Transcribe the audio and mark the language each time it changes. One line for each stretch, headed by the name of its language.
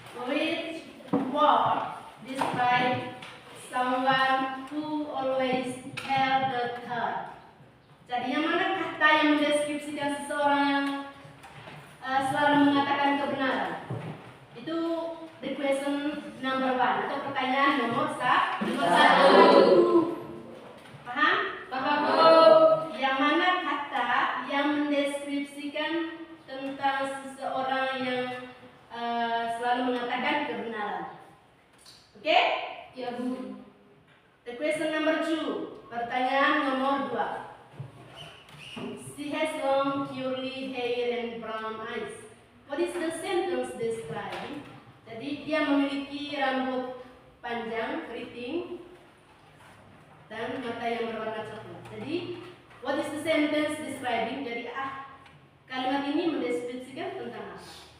English: Which word describe someone who always tell the truth?
Indonesian: Jadi yang mana kata yang mendeskripsikan seseorang yang selalu mengatakan kebenaran? Itu
English: the question number 1
Indonesian: atau pertanyaan nomor 1. Paham? Paham. Yang mana kata yang mendeskripsikan tentang seseorang yang selalu mengatakan kebenaran? Oke? Ya, Bu.
English: The question number 2.
Indonesian: Pertanyaan nomor 2.
English: She has long curly hair and brown eyes. What is the sentence describing?
Indonesian: Jadi dia memiliki rambut panjang, keriting, dan mata yang berwarna coklat.
English: Jadi what is the sentence describing?
Indonesian: Jadi kalimat ini mendeskripsikan tentang apa?